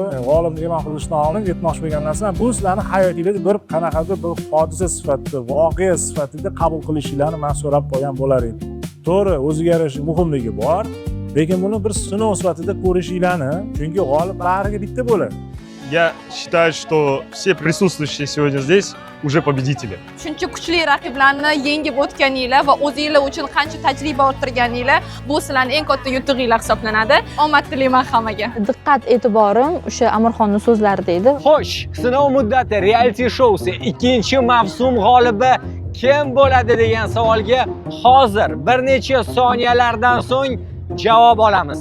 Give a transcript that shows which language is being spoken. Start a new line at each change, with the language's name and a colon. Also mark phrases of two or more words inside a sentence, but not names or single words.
Uzbek: G'olibni e'lon qilishdan oldin aytmoqchi bo'lgan narsam bu sizlarni hayotingizda bir qanaqadir bir hodisa sifatida, voqea sifatida qabul qilishinglarni men so'rab qolgan bo'lar edim. To'g'ri, o'ziga yarasha muhimligi bor, lekin buni bir sinov sifatida ko'rishinglarni, chunki g'olib bariga bitta bo'ladi.
Russian: Я считаю, что все присутствующие сегодня здесь уже победители.
Uzbek: Shuncha kuchli raqiblarni yengib o'tganinglar va o'zinglar uchun qancha tajriba orttirganinglar, bu sizlarning eng katta yutug'inglar hisoblanadi. Omad tilayman hammaga. Diqqat e'tiborim o'sha Amirxonning so'zlarida edi. Xo'sh, sinov muddati reality shousi ikkinchi mavsum g'olibi kim bo'ladi degan savolga hozir bir necha soniyalardan so'ng javob olamiz.